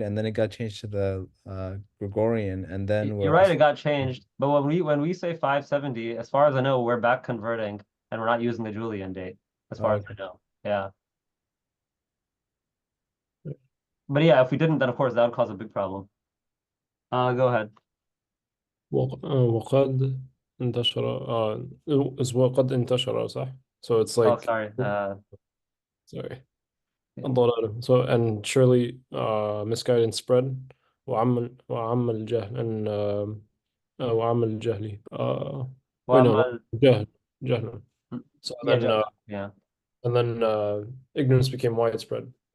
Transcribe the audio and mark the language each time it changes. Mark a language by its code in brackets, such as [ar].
[en] And then it got changed to the Gregorian, and then You're right, it got changed. But when we say 570, as far as I know, we're back converting and we're not using the Julian date, as far as I know. Yeah. But yeah, if we didn't, then of course that would cause a big problem. Go ahead. [ar] وقد انتشر [en] is [ar] وقد انتشر صح? [en] So it's Oh, like sorry. [ar] sorry. الضلال. [en] So and surely misguidance spread [ar] وعم الجهل [en] and [ar] وعم الجهل [en] wait no [ar] جهل. [en] So then yeah. and then ignorance became widespread.